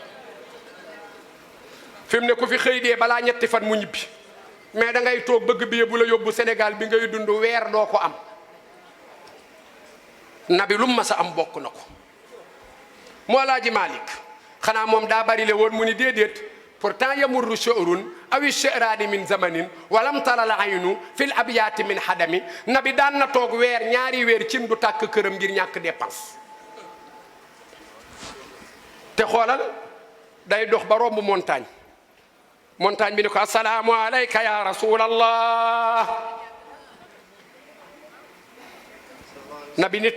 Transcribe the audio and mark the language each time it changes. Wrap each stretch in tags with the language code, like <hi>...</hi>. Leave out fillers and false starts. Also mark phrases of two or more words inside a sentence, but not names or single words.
<wo>fi mu ne ku fi xëy dee balaa ñetti fan mu ñibbi mais da ngay toog bëgg bi bu la yóbbu Sénégal bi ngay dund weer doo ko am nabi lu mu mas a am bokk na ko moo Alaaji Malik xanaa moom daa bari le woon mu ni déedéet pourtant</wo> <ar>يمر شهر أو شهران من زمن ولم تر العين في الأبيات من هدم</ar> <wo>nabi daan na toog weer ñaari weer cin du tàkk këram ngir ñàkk dépense te xoolal day dox ba romb montagne bi ni ko</wo> <ar>السلام عليك يا رسول الله</ar> <wo>nabi ni</wo>